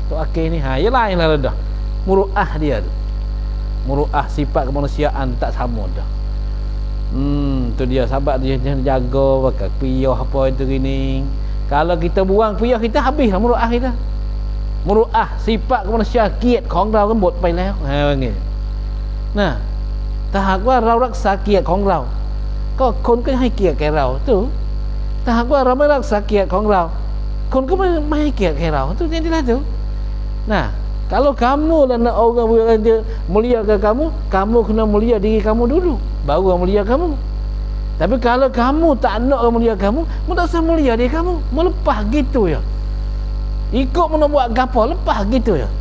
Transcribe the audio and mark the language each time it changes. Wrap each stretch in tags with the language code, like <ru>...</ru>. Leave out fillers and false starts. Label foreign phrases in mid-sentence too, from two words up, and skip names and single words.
<ms>Tok akhir ni. Ya lain lah dah. Muru'ah dia tu. Muru'ah sifat kemanusiaan tak sama dah. Tu dia sahabat dia jaga pakai piah apa itu gini. Kalau kita buang piah kita habislah muru'ah kita. Muru'ah sifat kemanusiaan kiat</ms> <th>ของเราก็หมดไปแล้วว่างี้นะถ้าหากว่าเรารักษาเกียรติของเราก็คนก็ให้เกียรติแก่เราถูกถ้าหากว่าเราไม่รักษาเกียรติของเราคนก็ไม่ให้เกียรติแก่เรา</th> <ms>itu jadilah tu. Nah, kalau kamu dan orang dia muliakan kamu kena mulia diri kamu dulu baru orang mulia kamu. Tapi kalau kamu tak nak orang mulia kamu tak usah mulia diri kamu, melepas gitu ya. Ikut mana buat gapo lepas gitu ya.</ms>